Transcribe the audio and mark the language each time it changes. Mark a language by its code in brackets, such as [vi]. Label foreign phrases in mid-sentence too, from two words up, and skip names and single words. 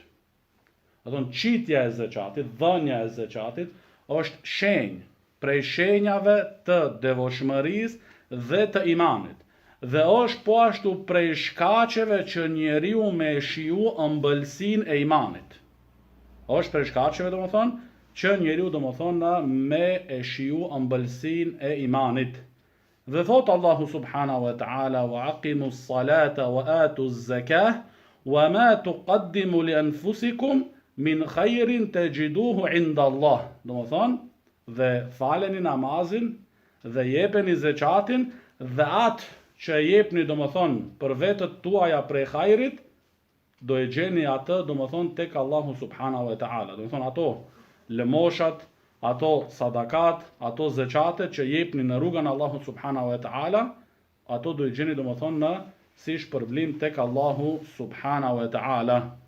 [sq] Do thonë qitja e zeqatit, dhënia e zeqatit është shenjë prej shenjave të devotshmërisë dhe të imanit. Dhe është po ashtu prej shkaqeve që njeriu me shiju ëmbëlsinë e imanit. Është prej shkaqeve domethënë që njeriu domethënë me e shiju ëmbëlsinë e imanit. Dhe thot Allahu [ar] سبحانه وتعالى: "وأقيموا الصلاة وآتوا الزكاة وما تقدموا لأنفسكم من خير تجدوه عند الله." [sq] Domethënë, dhe faleni namazin dhe jepeni zeqatin, dhe atë që e jepni domethënë për vetët tuaja prej hajrit, do e gjeni atë domethënë tek Allahu [ar] سبحانه وتعالى. [sq] Domethënë ato lëmoshat, ato sadakat, ato zeqatet që jepni në rrugën e Allahut [ar] سبحانه وتعالى, [sq] ato do i gjeni domethënë në si shpërblim tek Allahu [ar] سبحانه وتعالى.